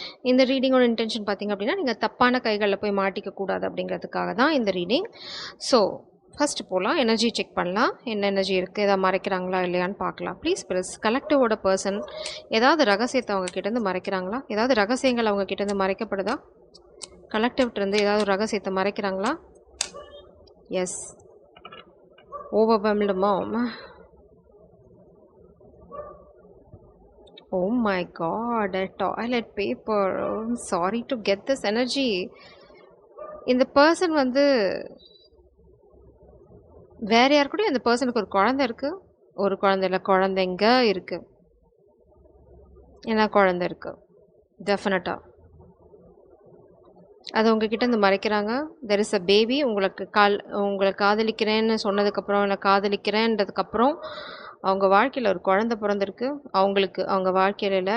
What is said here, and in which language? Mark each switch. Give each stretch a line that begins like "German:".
Tamil: இந்த ரீடிங்கோட இன்டென்ஷன் பார்த்தீங்க அப்படின்னா, நீங்கள் தப்பான கைகளில் போய் மாட்டிக்க கூடாது அப்படிங்கிறதுக்காக தான் இந்த ரீடிங். ஸோ ஃபஸ்ட்டு போகலாம், எனர்ஜி செக் பண்ணலாம். என்ன எனர்ஜி இருக்குது, எதாவது மறைக்கிறாங்களா இல்லையான்னு பார்க்கலாம். ப்ளீஸ் ப்ளஸ் கலெக்டிவோட பர்சன் ஏதாவது ரகசியத்தை அவங்க கிட்டேருந்து மறைக்கிறாங்களா, ஏதாவது ரகசியங்கள் அவங்க கிட்டேருந்து மறைக்கப்படுதா, கலெக்டிவ்லேருந்து ஏதாவது ரகசியத்தை மறைக்கிறாங்களா?
English: Yes, overwhelmed mom. Oh my god, a toilet paper. I'm sorry to get this energy.
Tamil: இந்த பர்சன் வந்து வேற யார் கூட இந்த பர்சனுக்கு ஒரு குழந்தை இருக்கு, ஒரு குழந்தை இல்லை, குழந்தைங்க இருக்கு, ஏன்னா குழந்தை இருக்கு டெஃபினட்டா. அது உங்ககிட்ட இருந்து மறைக்கிறாங்க.
English: There is a baby.
Tamil: உங்களை காதலிக்கிறேன்னு சொன்னதுக்கப்புறம், இல்லை காதலிக்கிறேன்றதுக்கப்புறம் அவங்க வாழ்க்கையில் ஒரு குழந்தை பிறந்திருக்கு. அவங்க வாழ்க்கையில் இல்லை.